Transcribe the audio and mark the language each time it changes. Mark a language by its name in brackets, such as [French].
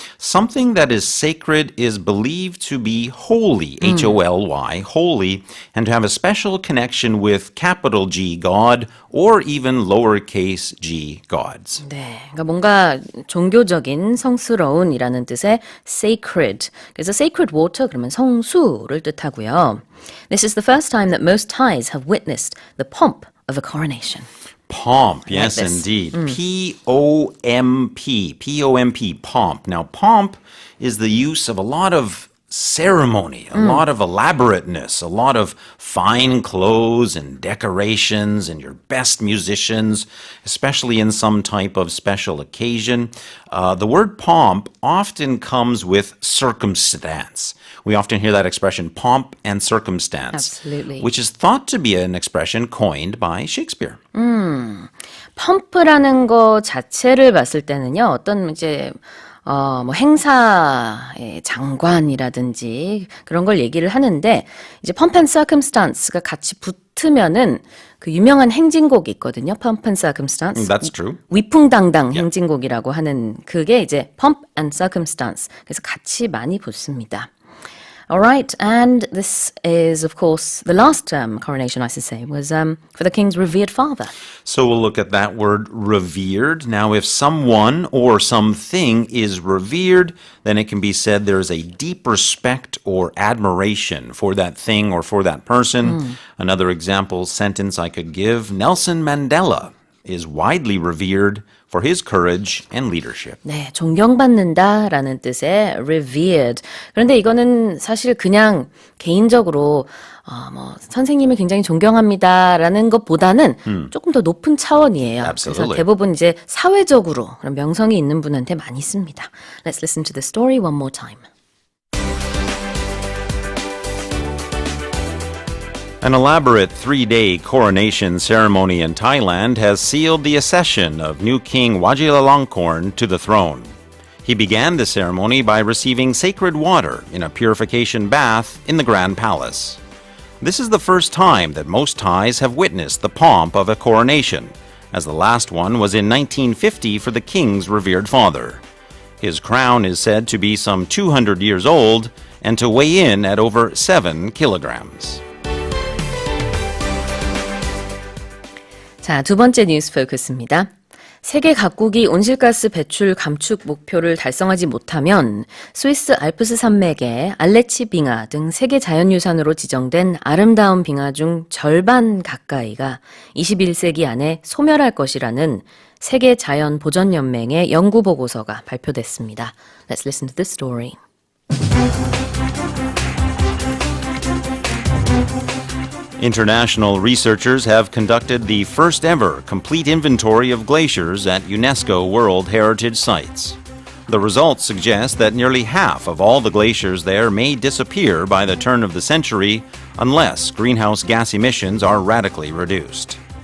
[English] Something that is sacred is believed to be holy, H-O-L-Y, holy, and to have a special connection with capital G, God, or even lowercase g, gods. [Korean] 네, 그러니까 뭔가 종교적인 성스러운이라는 뜻의 sacred. 그래서 sacred water 그러면 성수를 뜻하고요. [English] This is the first time that most Thais have witnessed the pomp of a coronation. Pomp, yes, this. indeed. P-O-M-P, P-O-M-P, pomp. Now, pomp is the use of a lot of ceremony, a lot of elaborateness, a lot of fine clothes and decorations and your best musicians, especially in some type of special occasion. The word pomp often comes with circumstance. We often hear that expression, pomp and circumstance, Absolutely. which is thought to be an expression coined by Shakespeare. [Korean] 펌프라는 거 자체를 봤을 때는요, 어떤 이제 뭐 행사의 장관이라든지 그런 걸 얘기를 하는데 이제 Pomp and Circumstance가 같이 붙으면은 그 유명한 행진곡이 있거든요. [English] Pomp and Circumstance. That's true. [Korean] 위풍당당 행진곡이라고 하는 그게 이제 Pomp and Circumstance. 그래서 같이 많이 붙습니다. [English] All right, and this is, of course, the last coronation, I should say, was for the king's revered father. So we'll look at that word revered. Now, if someone or something is revered, then it can be said there is a deep respect or admiration for that thing or for that person. Another example sentence I could give, Nelson Mandela is widely revered for his courage and leadership. [Korean] 네, 존경받는다라는 뜻의 revered. 그런데 이거는 사실 그냥 개인적으로 뭐 선생님을 굉장히 존경합니다라는 것보다는 조금 더 높은 차원이에요. Absolutely. 그래서 대부분 이제 사회적으로 그런 명성이 있는 분한테 많이 씁니다. [English] Let's listen to the story one more time. An elaborate three-day coronation ceremony in Thailand has sealed the accession of new King Vajiralongkorn to the throne. He began the ceremony by receiving sacred water in a purification bath in the Grand Palace. This is the first time that most Thais have witnessed the pomp of a coronation, as the last one was in 1950 for the king's revered father. His crown is said to be some 200 years old and to weigh in at over 7 kilograms. [Korean] 자, 두 번째 뉴스 포커스입니다. 세계 각국이 온실가스 배출 감축 목표를 달성하지 못하면 스위스 알프스 산맥의 알레치 빙하 등 세계 자연유산으로 지정된 아름다운 빙하 중 절반 가까이가 21세기 안에 소멸할 것이라는 세계 자연 보전 연맹의 연구 보고서가 발표됐습니다. [English] Let's listen to the story. International researchers have conducted the first ever complete inventory of glaciers at UNESCO World Heritage Sites. The results suggest that nearly half of all the glaciers there may disappear by the turn of the century unless greenhouse gas emissions are radically reduced.